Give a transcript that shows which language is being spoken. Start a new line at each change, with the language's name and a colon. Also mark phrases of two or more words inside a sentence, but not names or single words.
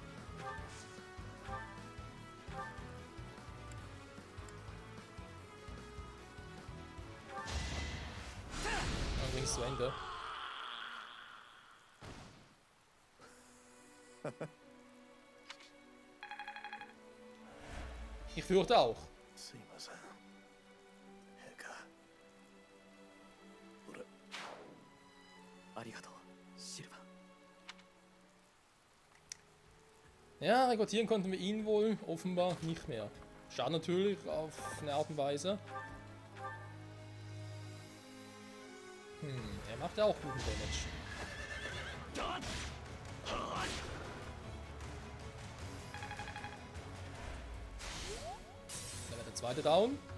German: Dann bringst du Ende. Ich fürchte auch.
Japanese: すいません陛下俺ありがとうシルバー
German: Ja, rekrutieren konnten wir ihn wohl offenbar nicht mehr. Schade natürlich auf eine Art und Weise. Er macht ja auch guten Damage. Da wird der zweite down.